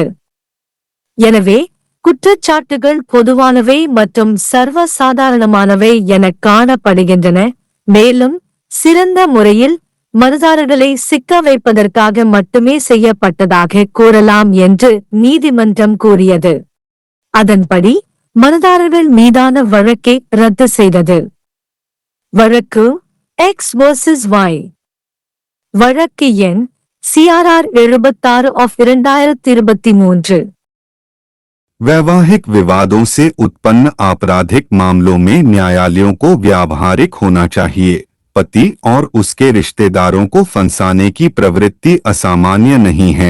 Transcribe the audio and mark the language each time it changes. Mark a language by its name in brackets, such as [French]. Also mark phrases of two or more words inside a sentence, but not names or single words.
[Tamil] எனவே குற்றச்சாட்டுகள் பொதுவானவை மற்றும் சர்வசாதாரணமானவை என காணப்படுகின்றன, மேலும் சிறந்த முறையில் மனுதாரர்களை சிக்க வைப்பதற்காக மட்டுமே செய்யப்பட்டதாக கூறலாம் என்று நீதிமன்றம் கூறியது. அதன்படி மனுதாரர்கள் மீதான வழக்கை ரத்து செய்தது. வழக்கு X vs Y. வழக்கு எண் CRR 76/2023. [Hindi] वैवाहिक विवादों से उत्पन्न आपराधिक मामलों में न्यायालयों को व्यावहारिक होना चाहिए। पति और उसके रिश्तेदारों को फंसाने की प्रवृत्ति असामान्य नहीं है।